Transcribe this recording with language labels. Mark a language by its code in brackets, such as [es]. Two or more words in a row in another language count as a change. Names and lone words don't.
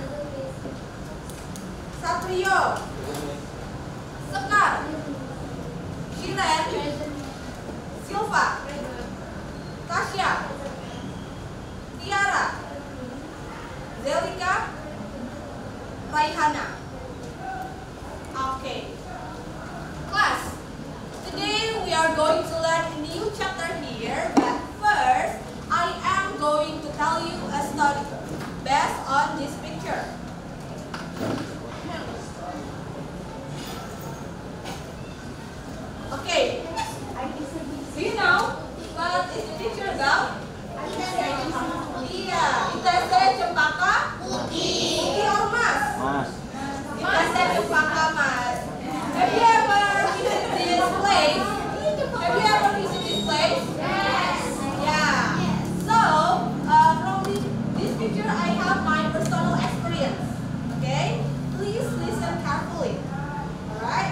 [en] Satrio. Sekar. Shiren. Silva. Tasya. Tiara. Zelika. Raihana. Okay. Class, today we are going to learn a new chapter here, but first I am going to tell you a story based on this picture. Okay. Do you know what is the picture about? Iya, Itese cempaka putih or mas? Itese cempaka mas. Have you ever visited this place? Have you ever visited this place? Yes. Yeah. So, from this picture, I have my personal experience. Okay? Please listen carefully. Alright?